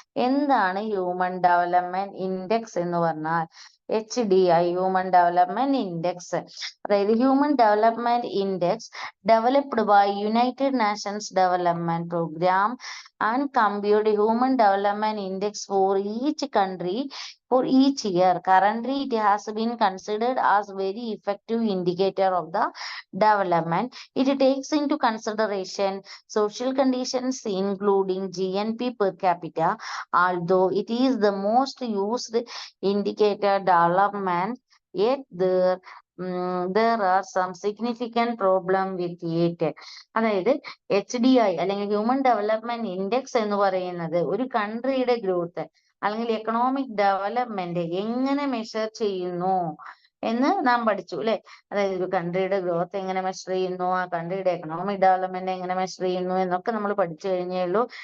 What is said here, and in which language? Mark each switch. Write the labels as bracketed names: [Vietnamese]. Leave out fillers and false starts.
[Malayalam] എന്താണ് human development index എന്ന് പറഞ്ഞാൽ? [English] HDI human development index, [Malayalam] അതായത് [English] Human development index developed by United Nations development program and compute human development index for each country for each year. Currently, it has been considered as very effective indicator of the development. It takes into consideration social conditions including GNP per capita. Although it is the most used indicator development, yet there are some significant problem with it. [Malayalam] അതായത് HDI അല്ലെങ്കിൽ human development index എന്ന് പറയുന്നത് ഒരു കൺട്രിയുടെ growth അല്ലെങ്കിൽ economic development എങ്ങനെ measure ചെയ്യുന്നു എന്ന് നാം പഠിച്ചു അല്ലെ. അതായത് ഒരു കൺട്രിയുടെ ഗ്രോത്ത് എങ്ങനെ മെഷർ ചെയ്യുന്നു, ആ കൺട്രിയുടെ എക്കണോമിക് ഡെവലപ്മെന്റ് എങ്ങനെ മെഷർ ചെയ്യുന്നു എന്നൊക്കെ നമ്മൾ പഠിച്ചു കഴിഞ്ഞേ ഉള്ളൂ.